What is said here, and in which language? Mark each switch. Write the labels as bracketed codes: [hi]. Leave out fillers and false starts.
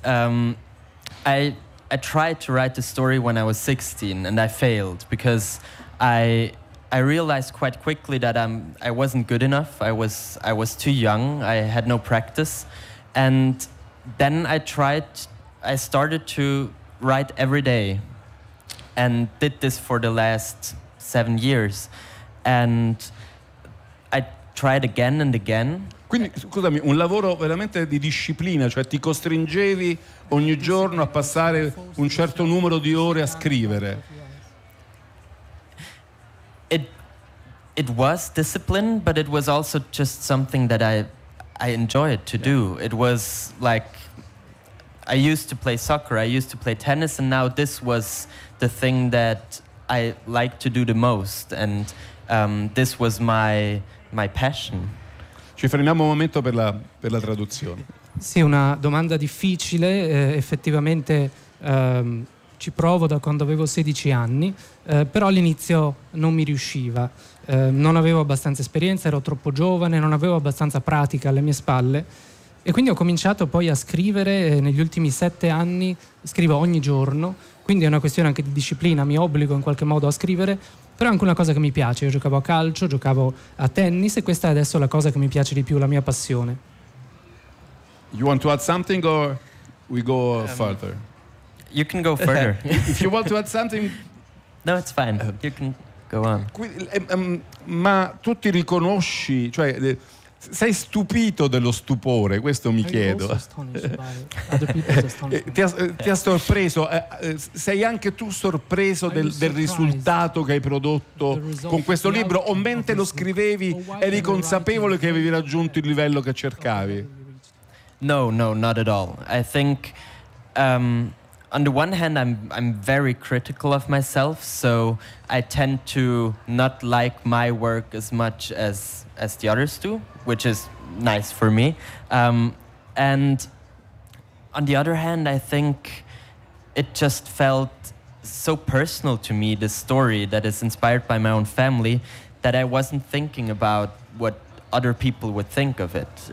[en] I tried to write a story when I was 16 and I failed because I realized quite quickly that I wasn't good enough. I was too young. I had no practice. And then I started to write every day and did this for the last 7 years. And I tried again and again. [it] Quindi, scusami, un lavoro veramente di disciplina, cioè ti costringevi ogni giorno a passare un certo numero di ore a scrivere. [en] It was discipline, but it was also just something that I enjoyed to do. It was like I used to play soccer, I used to play tennis, and now this was the thing that I like to do the most, and this was my passion. [it] Ci fermiamo un momento per la traduzione. Sì, una domanda difficile, effettivamente. Ci provo da quando avevo 16 anni, però all'inizio non mi riusciva. Non avevo abbastanza esperienza, ero troppo giovane, non avevo abbastanza pratica alle mie spalle. E quindi ho cominciato poi a scrivere, negli ultimi 7 anni scrivo ogni giorno, quindi è una questione anche di disciplina, mi obbligo in qualche modo a scrivere, però è anche una cosa che mi piace. Io giocavo a calcio, giocavo a tennis e questa è adesso la cosa che mi piace di più, la mia passione. [en] You want to add something or we go further? You can go further. If you want to add something... No, it's fine. You can go on. [it] Ma tu ti riconosci, cioè, sei stupito dello stupore, questo mi chiedo. Ti ha sorpreso, sei anche tu sorpreso del risultato che hai prodotto con questo libro? O mentre lo scrivevi eri consapevole che avevi raggiunto il livello che cercavi? [en] No, not at all. I think... On the one hand, I'm very critical of myself, so I tend to not like my work as much as the others do, which is nice for me. And on the other hand, I think it just felt so personal to me, this story that is inspired by my own family, that I wasn't thinking about what other people would think of it.